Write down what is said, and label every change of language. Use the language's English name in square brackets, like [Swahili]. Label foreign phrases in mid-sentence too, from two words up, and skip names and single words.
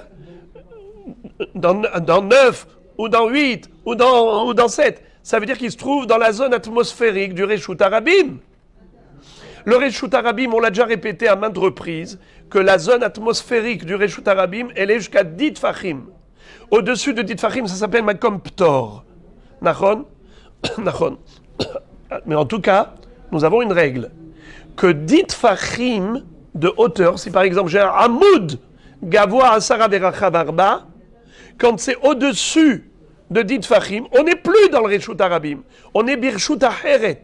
[French] Dans 9, ou dans 8, ou dans 7. Ça veut dire qu'il se trouve dans la zone atmosphérique du [Hebrew] רשות הרבים. [French] Le [Hebrew] רשות הרבים, [French] on l'a déjà répété à maintes reprises, que la zone atmosphérique du [Hebrew] רשות הרבים, [French] elle est jusqu'à 10 tfachim. Au-dessus de 10 tfachim, ça s'appelle [Hebrew] מקום פטור. נכון? נכון. [French] Mais en tout cas, nous avons une règle. Que 10 tfachim de hauteur, si par exemple j'ai un hamoud, [Hebrew] גבוה עשרה ורחב ארבעה, [French] quand c'est au-dessus de 10 tfachim, on n'est plus dans le [Hebrew] רשות הרבים, [French] on est [Hebrew] ברשות אחרת.